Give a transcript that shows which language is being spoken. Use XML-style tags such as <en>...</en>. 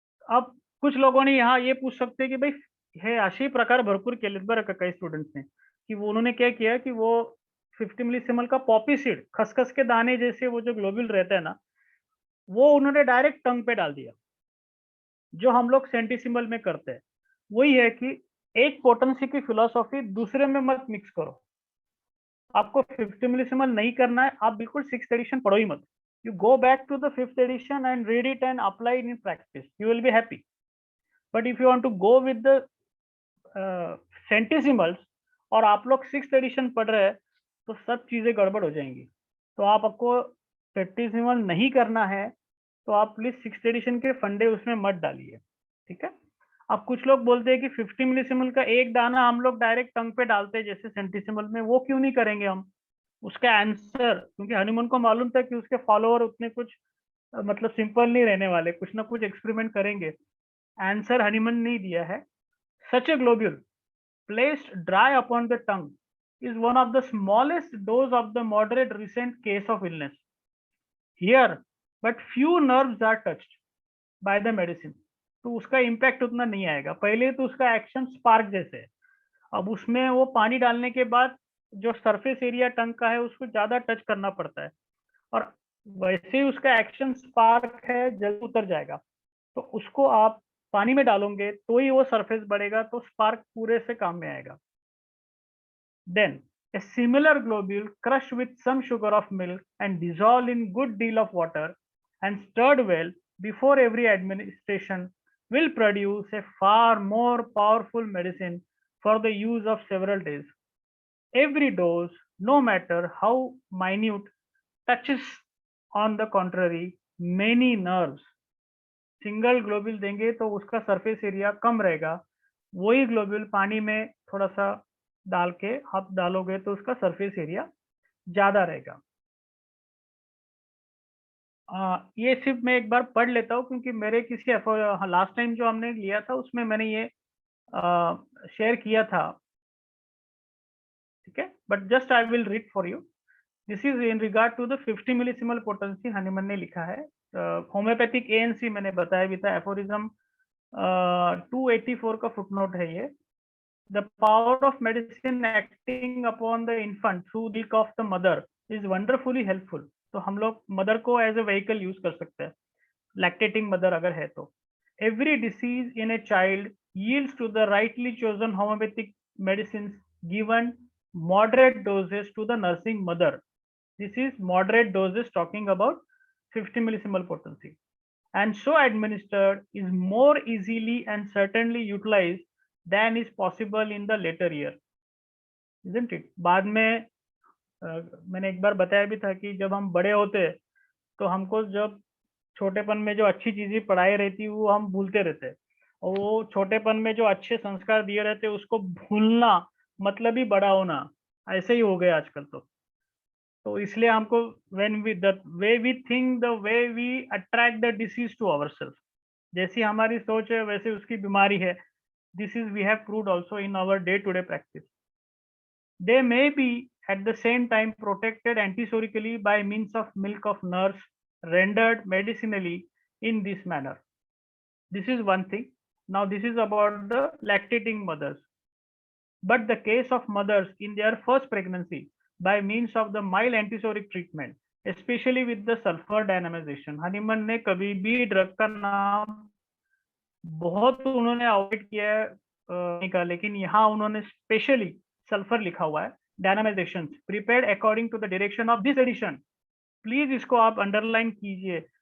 <hi>अब कुछ लोगों ने यहाँ ये पूछ सकते हैं कि भाई</hi> <mr>हे असे प्रकार भरपूर केलेत बरं का</mr> <hi>काही स्टूडेंट्स ने, कि वो उन्होंने क्या किया कि वो 50 मिलीसिमल का पॉपी सीड, खसखस के दाने जैसे वो जो ग्लोब्यूल रहते हैं ना, वो उन्होंने डायरेक्ट टंग पे डाल दिया. जो हम लोग सेंटिसिमल में करते हैं वही है कि एक पोटेंसी की फिलॉसफी दूसरे में मत मिक्स करो. आपको 50 मिलीसिमल नहीं करना है, आप बिल्कुल 6th एडिशन पढ़ो ही मत.</hi> <en>You go back to the 5th edition and read it and apply it in practice. You will be happy. But if you want to go with the centesimals</en> <hi>और आप लोग 6th edition पढ़ रहे हैं तो सब चीजें गड़बड़ हो जाएंगी. तो आपको सेंटिसिमल नहीं करना है तो आप प्लीज 6th एडिशन के फंडे उसमें मत डालिए. ठीक है. अब कुछ लोग बोलते हैं कि 50 मिलीसिमल का एक दाना हम लोग डायरेक्ट टंग पे डालते हैं जैसे सेंटिसिमल में, वो क्यों नहीं करेंगे हम. उसका आंसर, क्योंकि हनीमन को मालूम था कि उसके फॉलोअर उतने कुछ मतलब सिंपल नहीं रहने वाले, कुछ ना कुछ एक्सपेरिमेंट करेंगे. आंसर हनीमन नहीं दिया है.</hi> <en>Such a globule placed dry upon the tongue is one of the smallest dose of the moderate recent case of illness. Here, but few nerves are touched by the medicine.</en> <hi>तो उसका impact उतना नहीं आएगा. पहले तो उसका एक्शन स्पार्क जैसे है. अब उसमें वो पानी डालने के बाद जो सरफेस एरिया टंग का है उसको ज्यादा टच करना पड़ता है, और वैसे ही उसका एक्शन स्पार्क है, जल्दी उतर जाएगा. तो उसको आप पानी में डालोगे तो ही वो सरफेस बढ़ेगा, तो स्पार्क पूरे से काम में आएगा.</hi> <en>Then a similar globule crushed with some sugar of milk and dissolved in good deal of water and stirred well before every administration will produce a far more powerful medicine for the use of several days. Every dose, no matter how minute, touches on the contrary many nerves.</en> <hi>Single globule देंगे तो उसका surface area कम रहेगा, वही globule पानी में थोड़ा सा डाल के आप डालोगे तो उसका सरफेस एरिया ज्यादा रहेगा. ये सिर्फ मैं एक बार पढ़ लेता हूँ क्योंकि मेरे किसी लास्ट टाइम जो हमने लिया था उसमें मैंने ये शेयर किया था, ठीक है,</hi> <en>But just I will read for you. This is in regard to the 50 millesimal potency. Hahnemann</en> <hi>ने लिखा है. होम्योपैथिक एएनसी मैंने बताया भी था. एफोरिज्म 284 का फुटनोट है ये.</hi> <en>The power of medicine acting upon the infant through the milk of the mother is wonderfully helpful.</en> <hi>तो हम लोग मदर को एज ए व्हीकल यूज कर सकते हैं, लैक्टेटिंग मदर अगर है तो.</hi> <en>Every disease in a child yields to the rightly chosen homeopathic medicines given moderate doses to the nursing mother. This is moderate doses talking about 50 millisimal potency. And so administered is more easily and certainly utilized than is possible in the later year, isn't it?</en> <hi>बाद में मैंने एक बार बताया भी था कि जब हम बड़े होते तो हमको जब छोटेपन में जो अच्छी चीजें पढ़ाई रहती वो हम भूलते रहते, और वो छोटेपन में जो अच्छे संस्कार दिए रहते उसको भूलना मतलब ही बड़ा होना, ऐसे ही हो गया आजकल. तो इसलिए हमको</hi> <en>when we the way we think, the way we attract the disease to ourselves,</en> <hi>जैसी हमारी सोच है वैसे उसकी बीमारी है.</hi> <en>This is we have proved also in our day-to-day practice. They may be at the same time protected antisorically by means of milk of nurse rendered medicinally in this manner. This is one thing. Now this is about the lactating mothers. But the case of mothers in their first pregnancy by means of the mild antisoric treatment, especially with the sulfur dynamization.</en> <hi>Hahnemann ने कभी भी drug का नाम बहुत उन्होंने avoid किया है का, लेकिन यहाँ उन्होंने स्पेशली सल्फर लिखा हुआ है.</hi> <en>Dynamization prepared according to the direction of this edition. Please</en> <hi>इसको आप अंडरलाइन कीजिए.</hi>